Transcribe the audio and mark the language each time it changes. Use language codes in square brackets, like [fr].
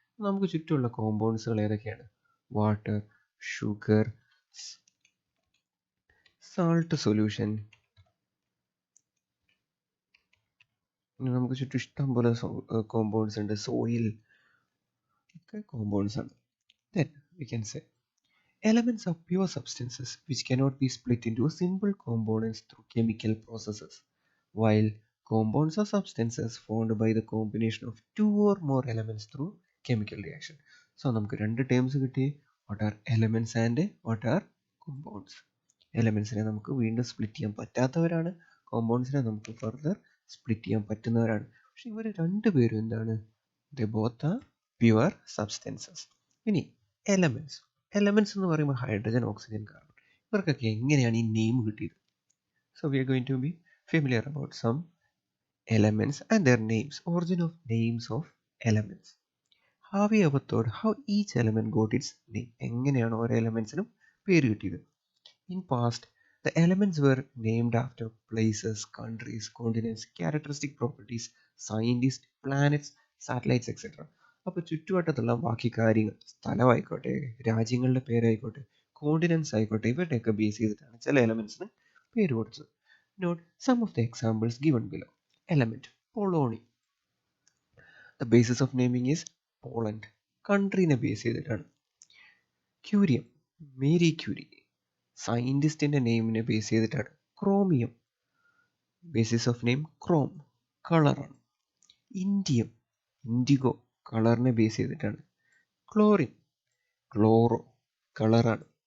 [ml] നമുക്ക് ചുറ്റുമുള്ള കോമ്പൗണ്ട്സുകൾ ഏതൊക്കെയാണ്? Water, sugar, salt solution. നമുക്ക് ചുറ്റും ഇഷ്ടം പോലെ കോമ്പൗണ്ട്സ് ഉണ്ട്. സോയിൽ ഒക്കെ കോമ്പൗണ്ട്സ് ആണ്. [en] Then we can say elements are pure substances which cannot be split into simple components through chemical processes, while compounds are substances formed by the combination of two or more elements through chemical reaction. [ml] So നമുക്ക് രണ്ട് terms കിട്ടി. [en] What are elements and what are compounds? [ml] എലമെന്റ്സിനെ നമുക്ക് വീണ്ടും split ചെയ്യാൻ പറ്റാത്തവരാണ്. കോമ്പൗണ്ട്സിനെ നമുക്ക് further split ചെയ്യാൻ പറ്റുന്നവരാണ്. പക്ഷെ ഇവർ രണ്ടുപേരും എന്താണ്, [en] They both are pure substances. [ml] ഇനി എലമെന്റ്സ്. എലമെന്റ്സ് എന്ന് പറയുമ്പോൾ ഹൈഡ്രജൻ, ഓക്സിജൻ, കാർബൺ. ഇവർക്കൊക്കെ എങ്ങനെയാണ് ഈ നെയിം കിട്ടിയത്? [en] So we are going to be familiar about some elements and their names. Origin of names of elements. Have you ever thought how each element got its name? [ml] എങ്ങനെയാണ് ഓരോ എലമെന്റ്സിനും പേര് കിട്ടിയത്? [en] In past, the elements were named after places, countries, continents, characteristic properties, scientists, planets, satellites, etc. [ml] അപ്പോൾ ചുറ്റുവട്ടത്തുള്ള ബാക്കി കാര്യങ്ങൾ, സ്ഥലമായിക്കോട്ടെ, രാജ്യങ്ങളുടെ പേരായിക്കോട്ടെ, continents ആയിക്കോട്ടെ, ഇവരുടെയൊക്കെ ബേസ് ചെയ്തിട്ടാണ് ചില എലമെന്റ്സിന് പേര് കൊടുത്തത്. [en] Note some of the examples given below. Element polonium. The basis of naming is Poland. [ml] കൺട്രീനെ base ചെയ്തിട്ടാണ്. Curium, Mary Curie. സയൻറ്റിസ്റ്റിൻ്റെ നെയിമിനെ ബേസ് ചെയ്തിട്ടാണ്. Chromium, basis of name Chrome, കളറാണ്. ഇൻഡിയം, ഇൻഡിഗോ, കളറിനെ ബേസ് ചെയ്തിട്ടാണ്. ക്ലോറിൻ, ക്ലോറോ, കളറാണ്.